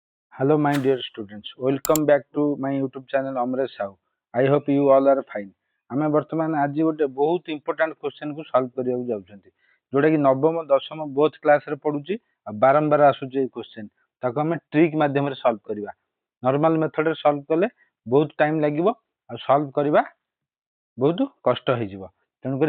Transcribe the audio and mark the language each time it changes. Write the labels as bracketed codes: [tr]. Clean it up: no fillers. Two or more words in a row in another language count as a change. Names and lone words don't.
[en] Hello, my dear students. Welcome back to my YouTube channel Amresh Sahu. I hope you all are fine. [or] ଆମେ ବର୍ତ୍ତମାନ ଆଜି ଗୋଟେ ବହୁତ [en] important question [or] କୁ ସଲ୍ଭ କରିବାକୁ ଯାଉଛନ୍ତି ଯୋଉଟା କି ନବମ ଦଶମ [en] both classes [or] ପଡୁଛି ଆଉ ବାରମ୍ବାର ଆସୁଛି ଏଇ କ୍ୱେଶ୍ଚନ ତାକୁ ଆମେ ଟ୍ରିକ୍ ମାଧ୍ୟମରେ ସଲ୍ଭ କରିବା [en] normal method [or] ସଲ୍ଭ କଲେ ବହୁତ ଟାଇମ ଲାଗିବ ଆଉ ସଲ୍ଭ କରିବା ବହୁତ କଷ୍ଟ ହେଇଯିବ ତେଣୁକରି